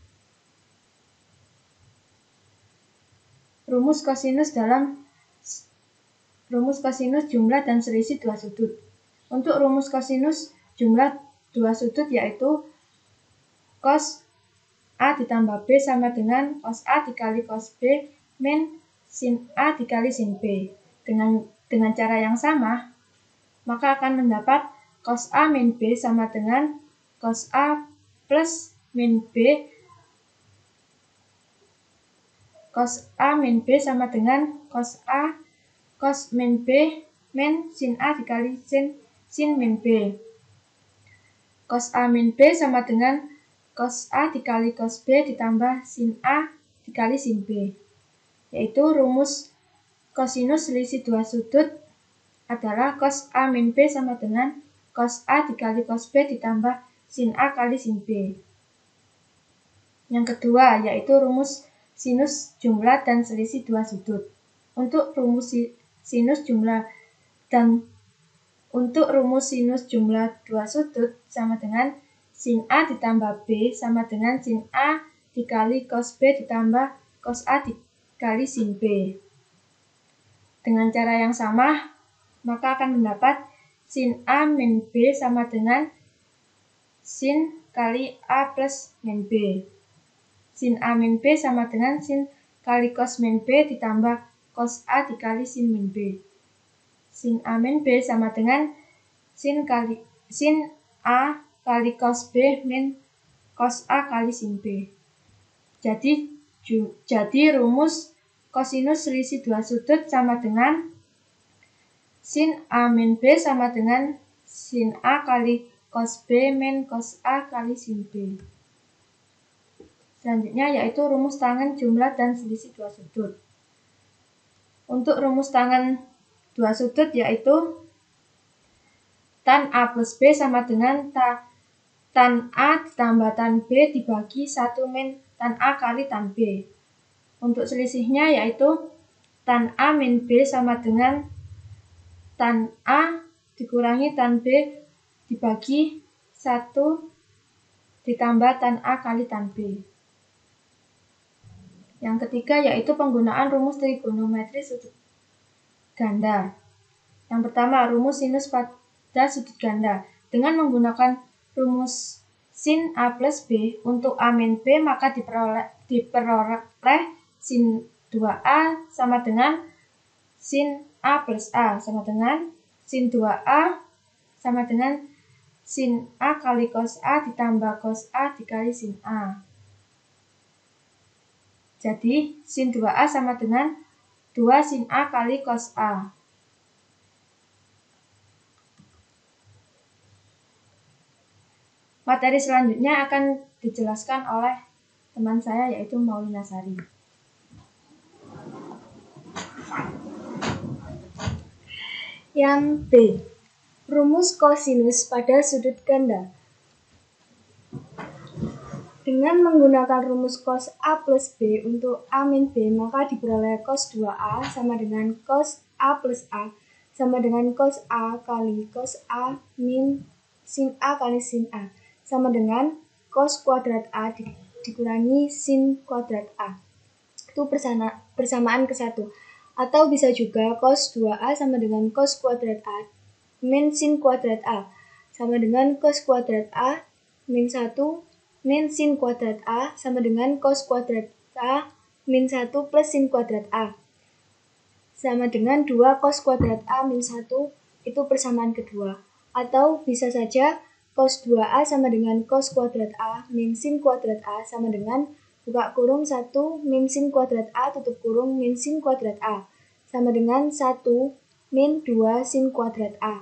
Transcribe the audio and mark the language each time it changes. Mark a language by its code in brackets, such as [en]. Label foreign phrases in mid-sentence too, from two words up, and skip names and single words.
[id] Rumus kosinus jumlah dan selisih dua sudut. Untuk rumus kosinus jumlah dua sudut yaitu cos A ditambah B sama dengan cos A dikali cos B min sin A dikali sin B. Dengan cara yang sama, maka akan mendapat cos A min B sama dengan cos A plus min B. Cos A min B sama dengan cos A cos min B min sin A dikali sin min B. Cos A min B sama dengan cos A dikali cos B ditambah sin A dikali sin B. Yaitu rumus kosinus selisih dua sudut adalah cos A min B sama dengan cos A dikali cos B ditambah sin A kali sin B. Yang kedua yaitu rumus sinus jumlah dan selisih dua sudut. Untuk rumus sinus jumlah dua sudut sama dengan sin A ditambah B sama dengan sin A dikali cos B ditambah cos A dikali sin B. Dengan cara yang sama, maka akan mendapat sin A min B sama dengan sin kali A plus min B. Sin A min B sama dengan sin kali cos min B ditambah cos A dikali sin min B. Sin A min B sama dengan sin A kali cos B min cos A kali sin B. Jadi rumus kosinus selisih dua sudut sama dengan sin A min B sama dengan sin A kali cos B min cos A kali sin B. Selanjutnya yaitu rumus tangen jumlah dan selisih dua sudut. Untuk rumus tangen dua sudut yaitu tan A plus B sama dengan tan A ditambah tan B dibagi 1 min tan A kali tan B. Untuk selisihnya yaitu tan A min B sama dengan tan A dikurangi tan B dibagi 1 ditambah tan A kali tan B. Yang ketiga yaitu penggunaan rumus trigonometri sudut ganda. Yang pertama, rumus sinus pada sudut ganda. Dengan menggunakan rumus sin A plus B untuk A min B, maka diperoleh sin 2A sama dengan sin A plus A sama dengan sin 2A sama dengan sin A kali cos A ditambah cos A dikali sin A. Jadi, sin 2A sama dengan 2 sin A kali cos A. Materi selanjutnya akan dijelaskan oleh teman saya yaitu Maulina Sari. Yang B. Rumus kosinus pada sudut ganda. Dengan menggunakan rumus cos A plus B untuk A min B, maka diperoleh cos 2A sama dengan cos A plus A sama dengan cos A kali cos A min sin A kali sin A sama dengan cos kuadrat A dikurangi sin kuadrat A. Itu persamaan ke-1. Atau bisa juga cos 2A sama dengan cos kuadrat A min sin kuadrat A sama dengan cos kuadrat A min 1 min sin kuadrat A sama dengan cos kuadrat A min 1 plus sin kuadrat A sama dengan 2 cos kuadrat A min 1, itu persamaan kedua. Atau bisa saja cos 2A sama dengan cos kuadrat A min sin kuadrat A sama dengan buka kurung 1 min sin kuadrat A tutup kurung min sin kuadrat A sama dengan 1 min 2 sin kuadrat A.